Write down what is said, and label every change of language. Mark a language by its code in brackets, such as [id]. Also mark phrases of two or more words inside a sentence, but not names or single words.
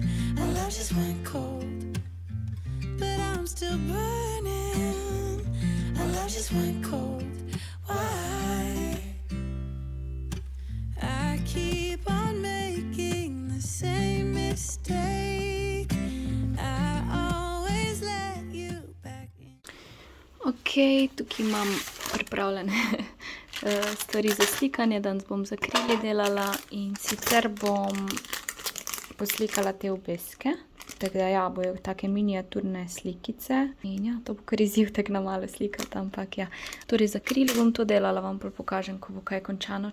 [en] Our love just went cold, but I'm still burning. Our love just went cold. Why? I keep on making the same mistake. I always let you back in. [sl] Ok, tukaj imam pripravljene stvari za slikanje. Danes bom z akrili delala in sicer bom poslikala te obeske. Tako da ja, bojo take miniaturne slikice. In ja, to bo kar izziv tako na malo slikati, ampak ja. Torej z akrili bom to delala, vam pa pokažem, ko bo kaj končano.